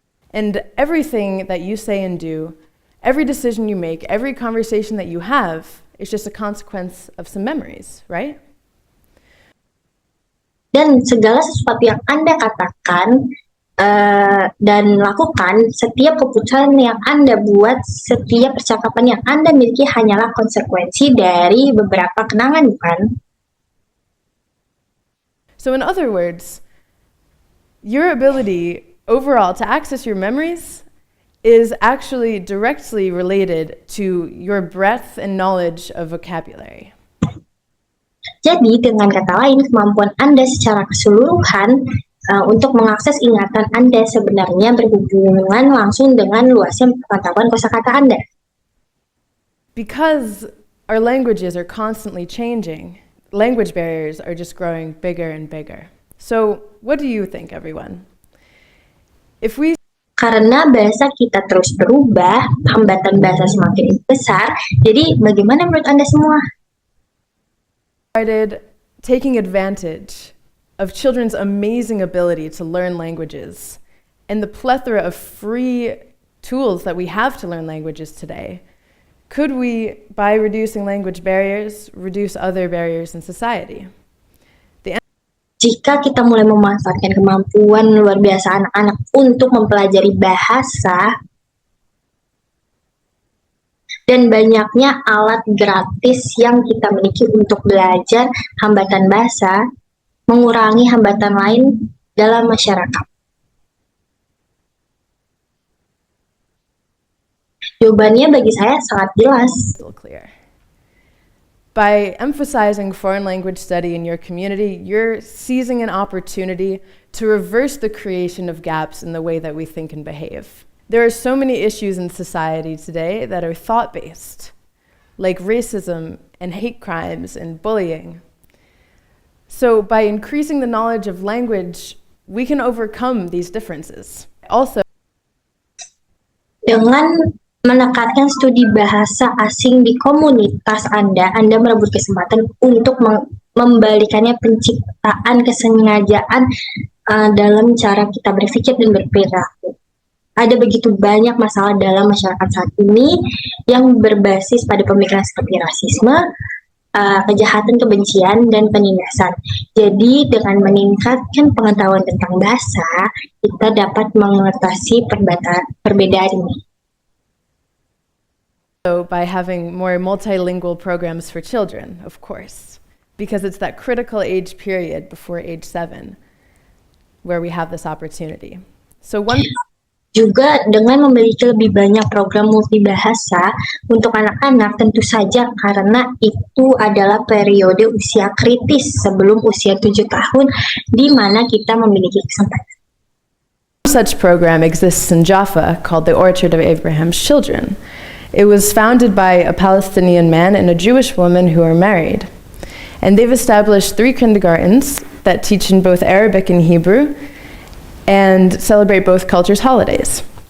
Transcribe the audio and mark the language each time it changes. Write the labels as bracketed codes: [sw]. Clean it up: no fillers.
[en] And everything that you say and do, every decision you make, every conversation that you have is just a consequence of some memories, right? [id] Dan segala sesuatu yang Anda katakan dan lakukan, setiap keputusan yang Anda buat, setiap percakapan yang Anda miliki hanyalah konsekuensi dari beberapa kenangan, bukan? [en] So in other words, your ability overall to access your memories is actually directly related to your breadth and knowledge of vocabulary. [id] Jadi dengan kata lain, kemampuan Anda secara keseluruhan untuk mengakses ingatan Anda sebenarnya berhubungan langsung dengan luasnya pengetahuan kosakata Anda. [en] Because Our languages are constantly changing. Language barriers are just growing bigger and bigger. So, what do you think, everyone? If we [id] Karena bahasa kita terus berubah, hambatan bahasa semakin besar. Jadi, bagaimana menurut Anda semua? [en] started taking advantage of children's amazing ability to learn languages and the plethora of free tools that we have to learn languages today, could we, by reducing language barriers, reduce other barriers in society? [id] Jika kita mulai memanfaatkan kemampuan luar biasa anak-anak untuk mempelajari bahasa dan banyaknya alat gratis yang kita miliki untuk belajar hambatan bahasa, mengurangi hambatan lain dalam masyarakat. Jawabannya bagi saya sangat jelas. [en] Clear. By emphasizing foreign language study in your community, you're seizing an opportunity to reverse the creation of gaps in the way that we think and behave. There are so many issues in society today that are thought-based, like racism and hate crimes and bullying. So by increasing the knowledge of language, we can overcome these differences. Also, [id] Dengan menekankan studi bahasa asing di komunitas Anda merebut kesempatan untuk membalikannya penciptaan kesengajaan dalam cara kita berpikir dan berperilaku. Ada begitu banyak masalah dalam masyarakat saat ini yang berbasis pada pemikiran seperti rasisme, kejahatan, kebencian, dan penindasan. Jadi dengan meningkatkan pengetahuan tentang bahasa, kita dapat mengatasi perbedaan ini. [en] So by having more multilingual programs for children, of course, because it's that critical age period before age 7 where we have this opportunity. So [id] Juga dengan memiliki lebih banyak program multibahasa untuk anak-anak, tentu saja karena itu adalah periode usia kritis sebelum usia 7 tahun di mana kita memiliki kesempatan. [en] Such program exists in Jaffa called the Orchard of Abraham's Children. It was founded by a Palestinian man and a Jewish woman who are married. And they've established 3 kindergartens that teach in both Arabic and Hebrew and celebrate both cultures' holidays.